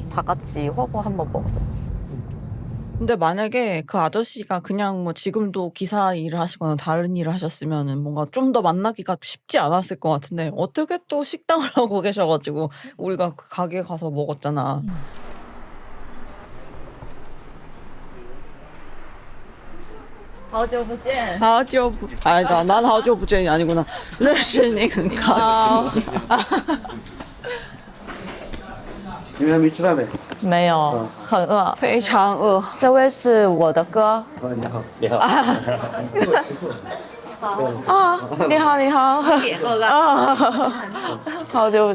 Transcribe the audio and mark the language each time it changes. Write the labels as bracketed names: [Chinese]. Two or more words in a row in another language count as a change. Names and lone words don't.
[Korean] 다 같이 허거 한 번 먹었었어요. 근데 만약에 그 아저씨가 그냥 뭐 지금도 기사 일을 하시거나 다른 일을 하셨으면은 뭔가 좀 더 만나기가 쉽지 않았을 것 같은데 어떻게 또 식당을 하고 계셔가지고 우리가 그 가게 가서 먹었잖아. [Chinese] 好久不见。 [Korean] 아니다, 난 [Chinese] 好久不见 [Korean] 이 아니구나. [Chinese] 认识你很高兴. 你们还没吃饭没？没有，很饿。非常饿。这位是我的哥你好，你好，啊，你好，你好，啊，好久不